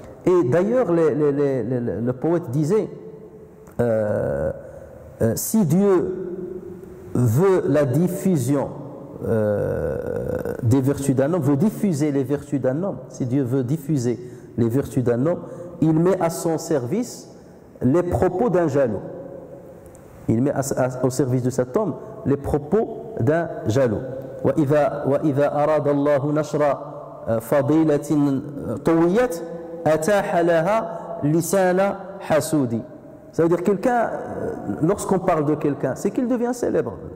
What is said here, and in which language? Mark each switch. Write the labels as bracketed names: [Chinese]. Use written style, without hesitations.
[French] Et d'ailleurs, le poète disait si Dieu veut la diffusion des vertus d'un homme, veut diffuser les vertus d'un homme, si Dieu veut diffuser les vertus d'un homme, il met à son service les propos d'un jaloux. Il met au service de cet homme les propos d'un jaloux. [Arabic] وإذا أراد الله نشر فضيلة طويت أتاح لها لسان حسود. [French] Ça veut dire quelqu'un, lorsqu'on parle de quelqu'un, c'est qu'il devient célèbre.